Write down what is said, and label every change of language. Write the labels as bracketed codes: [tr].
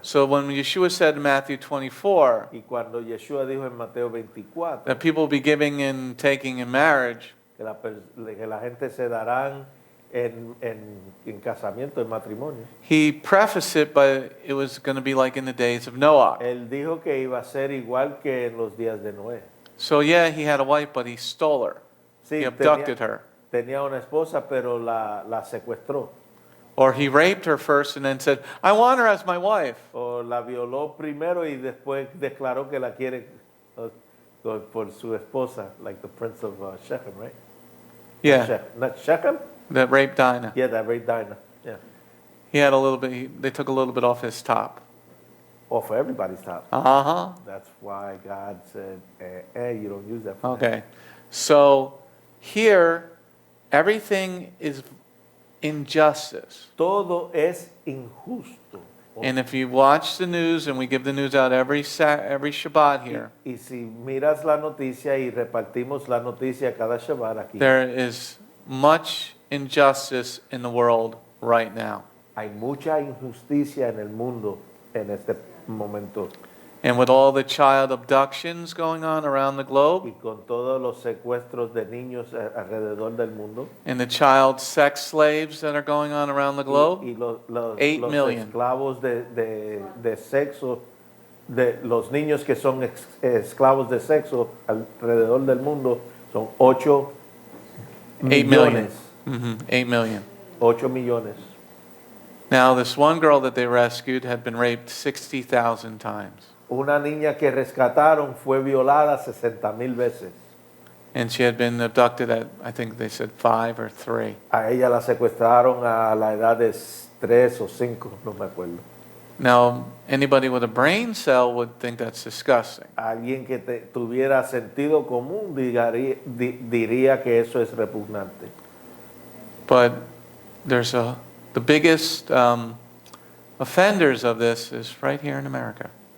[en] So when Yeshua said in Matthew 24 [es] Y cuando Yeshua dijo en Mateo 24 [en] that people will be giving and taking in marriage, [es] que la gente se darán en casamiento, en matrimonio, [en] he prefaced it by it was going to be like in the days of Noah. [es] él dijo que iba a ser igual que en los días de Noé. [en] So yeah, he had a wife, but he stole her. [es] Sí, [en] He abducted her. [es] tenía una esposa, pero la secuestró. [en] Or he raped her first and then said, I want her as my wife. [es] O la violó primero y después declaró que la quiere por su esposa, [en] like the prince of Shechem, right? Yeah, Not Shechem? that raped Dinah. Yeah, that raped Dinah. Yeah. He had a little bit, they took a little bit off his top. Or for everybody's top. Uh-huh. That's why God said, you don't use that for Okay. So here, everything is injustice. [es] Todo es injusto. [en] And if you watch the news, and we give the news out every Shabbat here, [es] Y si miras la noticia y repartimos la noticia cada Shabbat aquí, [en] there is much injustice in the world right now. [es] hay mucha injusticia en el mundo en este momento. [en] And with all the child abductions going on around the globe, [es] Y con todos los secuestros de niños alrededor del mundo, [en] and the child sex slaves that are going on around the globe, [es] y los [en] 8 million. [es] esclavos de sexo, de los niños que son esclavos de sexo alrededor del mundo, son 8 8 millones. [en] million. 8 million. [es] 8 millones. [en] Now, this one girl that they rescued had been raped 60,000 times. [es] Una niña que rescataron fue violada 60,000 veces. [en] And she had been abducted at, I think they said 5 or 3. [es] A ella la secuestraron a la edad de 3 o 5, no me acuerdo. [en] Now, anybody with a brain cell would think that's disgusting. [es] Alguien que tuviera sentido común diría que eso es repugnante. [en] But there's the biggest offenders of this is right here in America.